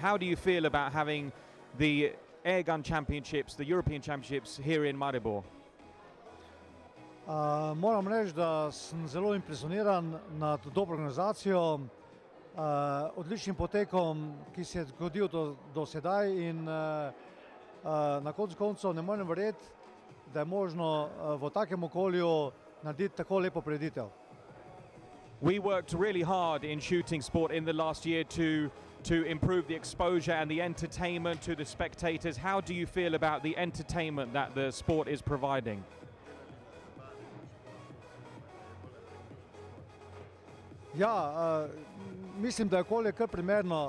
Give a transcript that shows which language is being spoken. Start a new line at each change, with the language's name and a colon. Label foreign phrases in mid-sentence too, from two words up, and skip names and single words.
English: How do you feel about having the air gun championships, the European championships here in Maribor?
Slovenian: Moram reči, da sem zelo impresioniran nad dobro organizacijo, odličnim potekom, ki se je zgodil do sedaj in na koncu koncev ne morem verjeti, da je možno v takem okolju narediti tako lepo prireditev.
English: We worked really hard in shooting sport in the last year to improve the exposure and the entertainment to the spectators. How do you feel about the entertainment that the sport is providing?
Slovenian: Ja, mislim, da je okolje kar primerno.